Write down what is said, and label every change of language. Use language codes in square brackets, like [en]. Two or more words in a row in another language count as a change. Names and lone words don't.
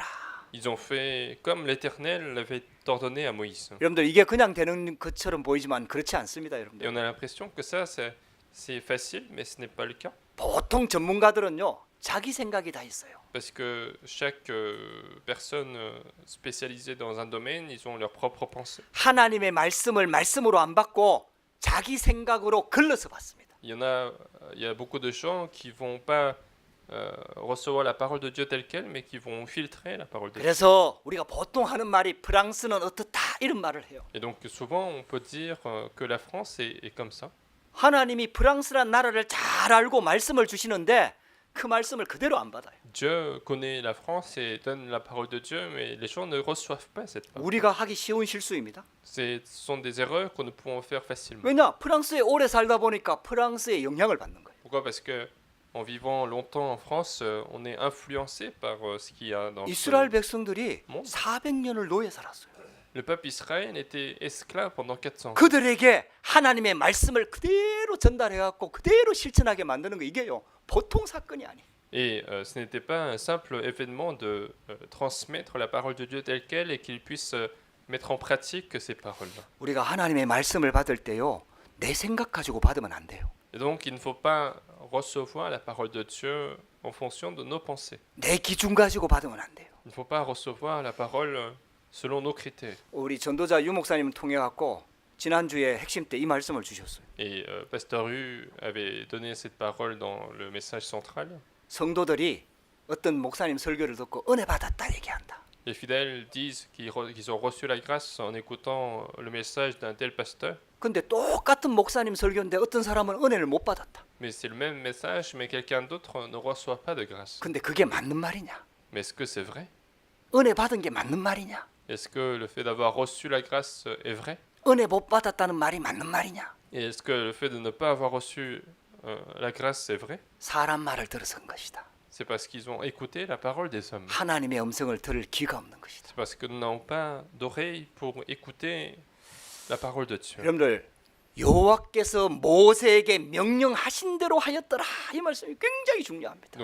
[fr] Ils ont fait comme l'Éternel l'avait ordonné à Moïse. [ko] 여러분들 이게 그냥 되는 것처럼 보이지만 그렇지 않습니다, [fr] Et [ko] 여러분들. [fr] on a l'impression que ça, c'est facile, mais ce n'est pas le cas. [ko] 보통 전문가들은요 자기 생각이 다 있어요. [fr] Parce que chaque personne spécialisée dans un domaine, ils ont leur propre pensée. [ko] 하나님의 말씀을 말씀으로 안 받고 자기 생각으로 걸러서 받습니다. [fr] Il y a beaucoup de gens qui vont pas recevoir la parole de Dieu telle qu'elle, mais qui vont filtrer la parole de Dieu. [ko] 그래서 우리가 보통 하는 말이 프랑스는 어떻다 이런 말을 해요. [fr] Et donc souvent on peut dire que la France est comme ça. [ko] 하나님이 프랑스란 나라를 잘 알고 말씀을 주시는데 그 말씀을 그대로 안 받아요. [fr] Dieu connaît la France et donne la parole de Dieu, mais les gens ne reçoivent pas cette parole. [ko] 우리가 하기 쉬운 실수입니다. [fr] Ce sont des erreurs que nous pouvons faire facilement. [ko] 왜냐? 프랑스에 오래 살다 보니까 프랑스의 영향을 받는 거예요. [fr] Pourquoi? Parce que en vivant longtemps en France, on est influencé par ce qu'il y a dans [ko] 이스라엘 백성들이 뭐? 400년을 노예 살았어요. [fr] Le peuple Israël était esclave pendant 400 ans. [ko] 그들에게 하나님의 말씀을 그대로 전달해 갖고 그대로 실천하게 만드는 거 이게요. 보통 사건이 아니에요. [fr] Et ce n'était pas un simple événement de transmettre la parole de Dieu telle qu'elle et qu'ils puissent mettre en pratique ces paroles-là. [ko] 우리가 하나님의 말씀을 받을 때요. 내 생각 가지고 받으면 안 돼요. [fr] Et donc il ne faut pas recevoir la parole de Dieu en fonction de nos pensées. [ko] 내 기준 가지고 받으면 안 돼요. [fr] Il ne faut pas recevoir la parole selon nos critères. [ko] 우리 전도자 유 목사님 통해 갖고 지난주에 핵심 때 이 말씀을 주셨어요. [fr] Et Pasteur Hu avait donné cette parole dans le message central. [ko] 성도들이 어떤 목사님 설교를 듣고 은혜 받았다 얘기한다. [fr] Les fidèles disent qu'ils ont reçu la grâce en écoutant le message d'un tel pasteur. [ko] 근데 똑같은 목사님 설교인데 어떤 사람은 은혜를 못 받았다. [fr] Mais c'est le même message, mais quelqu'un d'autre ne reçoit pas de grâce. [ko] 근데 그게 맞는 말이냐? [fr] Mais est-ce que c'est vrai? [ko] 은혜 받은 게 맞는 말이냐? [fr] Est-ce que le fait d'avoir reçu la grâce est vrai? [ko] 은혜 못 받았다는 말이 맞는 말이냐? [fr] Et est-ce que le fait de ne pas avoir reçu la grâce c'est vrai? [ko] 사람 말을 들어서 한 것이다. [fr] C'est parce qu'ils ont écouté la parole des hommes. [ko] 하나님의 음성을 들을 귀가 없는 것이다. [fr] C'est parce que nous n'avons pas d'oreilles pour écouter la parole de Dieu. [ko] 여러분들 여호와께서 모세에게 명령하신 대로 하였더라 이 말씀이 굉장히 중요합니다.